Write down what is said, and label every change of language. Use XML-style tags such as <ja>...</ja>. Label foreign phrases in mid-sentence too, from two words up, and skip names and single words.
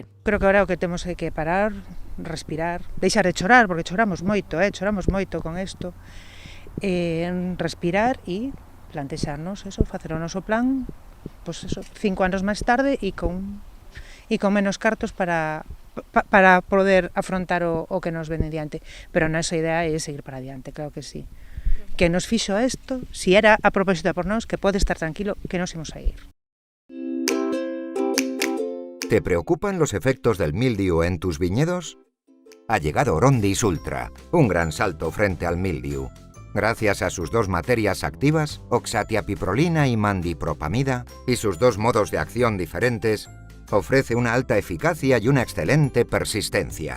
<gl>Creo que agora o que temos é que parar, respirar, deixar de chorar, porque choramos moito con isto, respirar e plantexarnos eso, facer o noso plan,</gl> <es>pues eso,</es> <gl>5 anos máis tarde e con menos cartos para poder afrontar o que nos ven adiante. Pero a nosa idea é seguir para adiante, claro que sí. Que nos fixo isto, si era a propósito por nós, que pode estar tranquilo que nos imos a ir.</gl> <es>¿Te preocupan los efectos del mildiu en tus viñedos? Ha llegado Orondis Ultra, un gran salto frente al mildiu. Gracias a sus 2 materias activas, oxatiapiprolina y mandipropamida, y sus 2 modos de acción diferentes, ofrece una alta eficacia y una excelente persistencia.</es>